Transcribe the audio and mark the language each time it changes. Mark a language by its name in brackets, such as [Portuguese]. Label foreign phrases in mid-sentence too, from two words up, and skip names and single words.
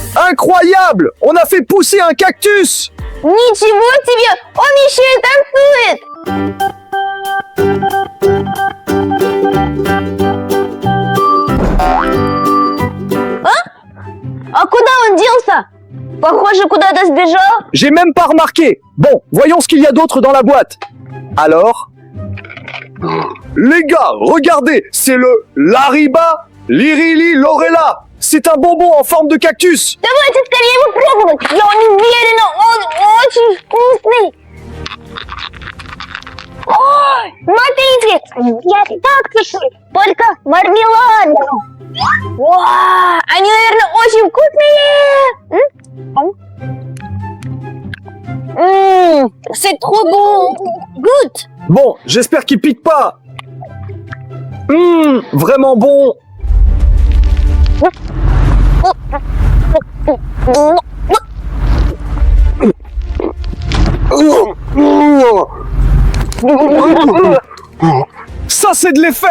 [French] Incroyable! On a fait pousser un cactus! [Russian] Ничего себе! Он еще и танцует! А куда он делся? Похоже, куда-то сбежал. [French] J'ai même pas remarqué. Bon, voyons ce qu'il y a d'autre dans la boîte. Alors? Les gars, regardez, c'est le Lariba Lirili Lorella. C'est un bonbon en forme de cactus. [Russian] Давайте скорее его пробовать. Я уверена, он очень вкусный. Ой, смотрите, я кактусы, только мармеладные. Вау, они, наверное, очень вкусные. [French] C'est trop bon. Goûte. Bon, j'espère qu'il pique pas. Vraiment bon. Ça, c'est de l'effet.